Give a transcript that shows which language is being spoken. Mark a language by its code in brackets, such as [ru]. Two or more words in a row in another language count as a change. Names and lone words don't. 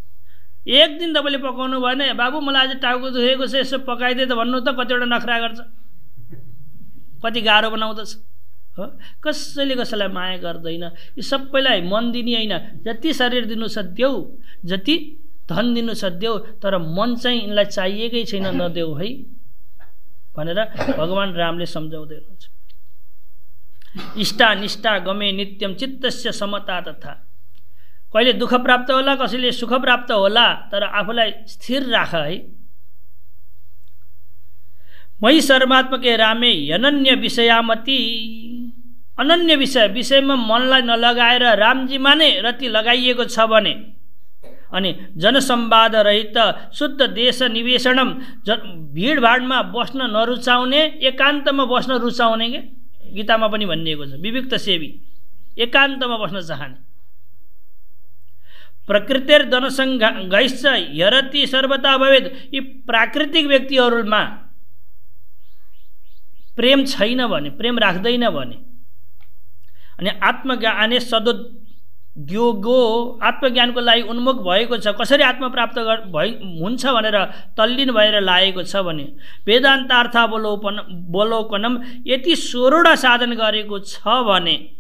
[ne] सबै एक दिन तपाईँले पकाउनु भएन, बाबु मलाई आज टाउको दुखेको छ यसो पकाइदिए त भन्नु त कतिवटा नखरा गर्छ, कति गाह्रो बनाउँदछ हो। कसैले कसैलाई माया गर्दैन। यो सबैलाई मन दिने होइन, जति शरीर दिनु छ देऊ, जति धन दिनु छ देऊ, तर मन चाहिँ यिनलाई चाहिएकै छैन नदेऊ है भनेर भगवान रामले सम्झाउँदै हुनुहुन्छ। [sa] इष्टा निष्ठा गमे नित्यम चित्तस्य समता तथा। [ne] कहिले दुःख प्राप्त होला, कसैले सुख प्राप्त होला, तर आफूलाई स्थिर राख है। [sa] मयि सर्वात्मके रामे अनन्य विषयामति। [ne] अनन्य विषयमा मनलाई नलगाएर रामजीमा नै रति लगाइएको छ भने, अनि [sa] जनसंवाद रहित शुद्ध देश निवेशनम, [ne] भिडभाडमा बस्न नरुचाउने, एकान्तमा बस्न रुचाउने के गीतामा पनि भनिएको छ। [sa] विविक्त सेवी, [ne] एकान्तमा बस्न चाहने। [sa] प्रकृतिर जनसंघैश्च हरति सर्वथा भवेद। [ne] यी प्राकृतिक व्यक्तिहरूमा प्रेम छैन भने, प्रेम राख्दैन भने, अनि [sa] आत्मज्ञाने सदोद्योगो, [ne] आत्मज्ञानको लागि उन्मुख भएको छ, कसरी आत्म प्राप्त हुन्छ भनेर तल्लीन भएर लागेको छ भने, वेदान्तार्थावलोकनम यति 16वटा साधन गरेको छ भने,